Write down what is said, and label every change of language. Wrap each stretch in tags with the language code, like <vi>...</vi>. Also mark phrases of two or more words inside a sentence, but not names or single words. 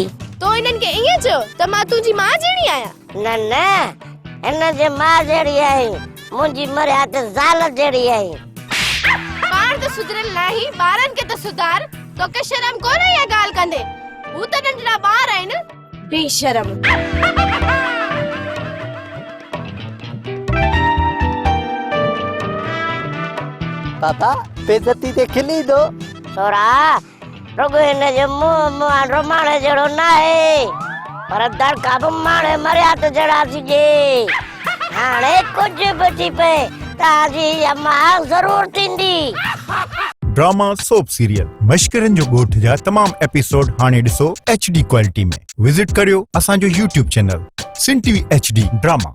<sd>तो हिननि खे ईअं चयो त मां तुंहिंजी मां जहिड़ी आहियां न हिन जे मां जहिड़ी आहे मुंहिंजी मर्याद ज़ाल जहिड़ी आहे पाण त सुधरियल नाही ॿारनि खे त सुधार तोखे शर्म कोन्हे इहा ॻाल्हि कंदे हू त नंढड़ा ॿार आहिनि बेशरम पापा बेइज्जती ते खिली दो छोरा रुगो हिन जो मुंहुं रोमाणे जहिड़ो न आहे पर दड़का बि माणे मर्याद जहिड़ा सिजे हाणे कुझु बि थी पए तव्हांजी अम्मा ज़रूर थींदी</sd> <en>drama soap serial</en> <sd>मश्करनि जो ॻोठ जा तमाम एपिसोड हाणे ॾिसो</sd> <en>HD quality</en> <sd>में विजिट करियो असांजो YouTube चैनल सिन TV HD ड्रामा।</sd>